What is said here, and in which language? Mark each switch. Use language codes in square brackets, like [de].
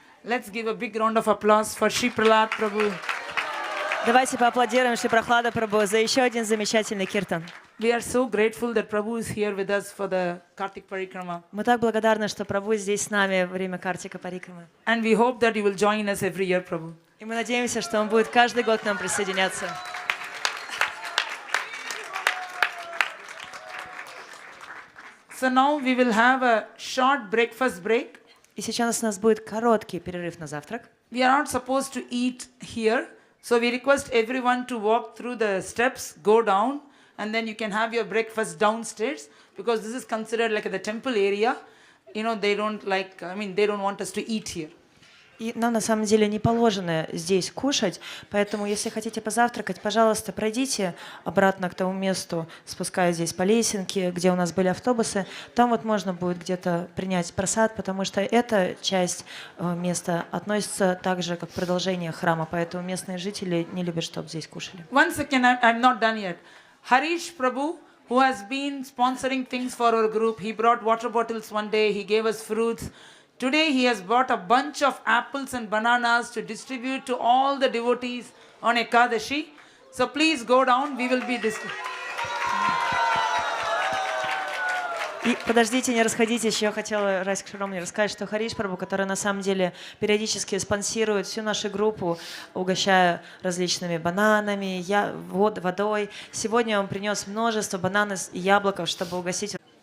[en] Let's give a big round of applause for Shri Prahlad Prabhu. [ru] Давайте поаплодируем Шри Прахлада Прабху за еще один замечательный киртан. [en] We are so grateful that Prabhu is here with us for the Kartik Parikrama. [ru] Мы так благодарны, что Прабху здесь с нами во время Картика Парикрамы. [en] And we hope that you will join us every year, Prabhu. [ru] И мы надеемся, что он будет каждый год к нам присоединяться. [en] So now we will have a short breakfast break. [ru] И сейчас у нас будет короткий перерыв на завтрак. [en] We are not supposed to eat here, so we request everyone to walk through the steps, go down, and then you can have your breakfast downstairs, because this is considered like the temple area. You know, they don't like, they don't want us to eat here. [ru] И нам на самом деле не положено здесь кушать, поэтому если хотите позавтракать, пожалуйста, пройдите обратно к тому месту, спускаясь здесь по лесенке, где у нас были автобусы. Там вот можно будет где-то принять просад, потому что эта часть места относится также как продолжение храма, поэтому местные жители не любят, чтобы здесь кушали. [en] Once again, I'm not done yet. Harish Prabhu, who has been sponsoring things for our group, he brought water bottles one day, he gave us fruits. Today he has brought a bunch of apples and bananas to distribute to all the devotees on Ekadashi. So please go down, we will be distributing. [ru] И подождите, не расходитесь, еще я хотела Райск Шаромни рассказать, что Хариш Прабху, который на самом деле периодически спонсирует всю нашу группу, угощая различными бананами, водой. Сегодня он принес множество бананов и яблоков, чтобы угостить.